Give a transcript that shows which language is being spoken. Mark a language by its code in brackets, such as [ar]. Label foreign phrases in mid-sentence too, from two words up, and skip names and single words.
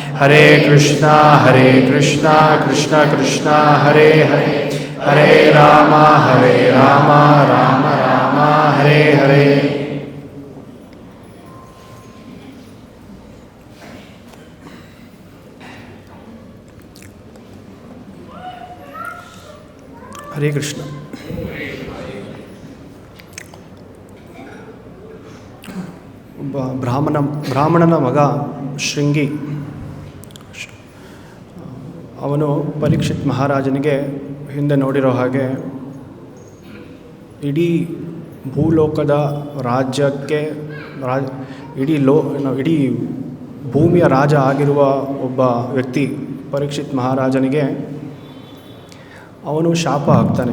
[sa] ಹರೇ ಕೃಷ್ಣ ಕೃಷ್ಣ ಕೃಷ್ಣ ಹರೇ ಹರೇ ಹರೇ ರಾಮ ರಾಮ ರಾಮ ಹರೇ ಹರೇ. ಹರೇ ಕೃಷ್ಣ. [kn] ಒಬ್ಬ ಬ್ರಾಹ್ಮಣನ ಮಗ ಶೃಂಗಿ, ಅವನು ಪರೀಕ್ಷಿತ್ ಮಹಾರಾಜನಿಗೆ ಹಿಂದೆ ನೋಡಿರೋ ಹಾಗೆ ಇಡೀ ಭೂಲೋಕದ ರಾಜ್ಯಕ್ಕೆ ಇಡೀ ಭೂಮಿಯ ರಾಜ ಆಗಿರುವ ಒಬ್ಬ ವ್ಯಕ್ತಿ ಪರೀಕ್ಷಿತ್ ಮಹಾರಾಜನಿಗೆ ಅವನು ಶಾಪ ಹಾಕ್ತಾನೆ.